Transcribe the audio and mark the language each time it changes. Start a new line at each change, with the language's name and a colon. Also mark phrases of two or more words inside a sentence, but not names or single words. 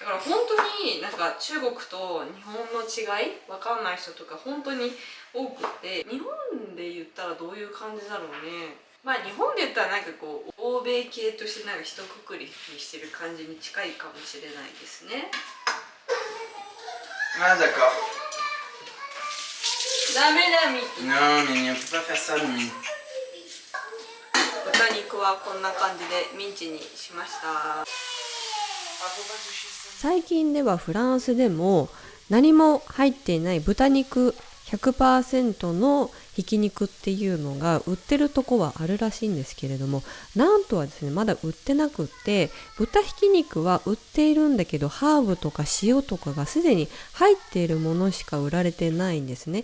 Japanese: だから本当になんか中国と日本の違いわかんない人とか本当に多くて、日本で言ったらどういう感じだろうね。まあ日本で言ったらなんかこう欧米系としてなんか一括りにしてる感じに近いかもしれないですね。
French: Ah d'accord.
Japanese: ダメだミキ。
French: Non, mais on peut pas faire ça, Mimi.
Japanese: 豚肉はこんな感じでミンチにしました。最近ではフランスでも何も入っていない豚肉 100% のひき肉っていうのが売ってるとこはあるらしいんですけれども、なんとはですねまだ売ってなくって、豚ひき肉は売っているんだけどハーブとか塩とかがすでに入っているものしか売られてないんですね。